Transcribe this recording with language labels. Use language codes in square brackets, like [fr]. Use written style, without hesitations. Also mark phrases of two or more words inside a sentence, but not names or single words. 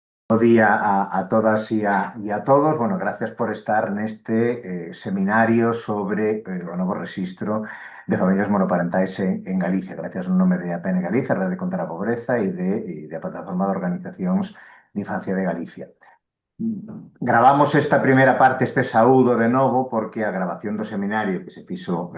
[es] Buenos días a todas y a todos. Bueno, gracias [gl] por estar neste seminario sobre o novo rexistro de familias monoparentais en Galicia. Gracias ao nome de APN Galicia, Rede contra a Pobreza e da Plataforma de Organizacións de Infancia de Galicia. Gravamos esta primeira parte, este saúdo de novo, porque a grabación do seminario que se fixo